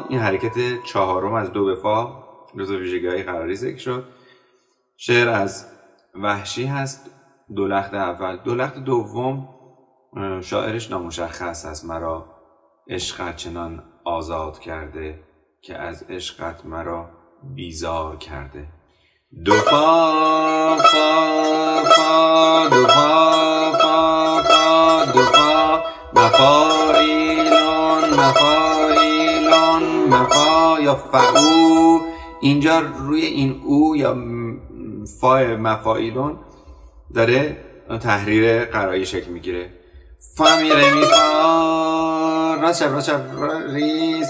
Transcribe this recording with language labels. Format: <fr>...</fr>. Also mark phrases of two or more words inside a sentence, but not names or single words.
<fa>این حرکت چهارم از دو به فا جزو ویژگی‌های قراری ذکر شد. شعر از وحشی هست. دو لخت اول. دو لخت دوم شاعرش نامشخص است. مرا عشقت چنان آزاد کرده که از عشقت مرا بیزار کرده. دو فا فا فا دو فا فا فا دو فا مفاعیلون مفاعیلون مفا یا فعو. اینجا روی این او یا فا مفاعیلون داره تحریر قرایی شکل میگیره. فا می ره می فا راست شب راست شب ریز.</fa>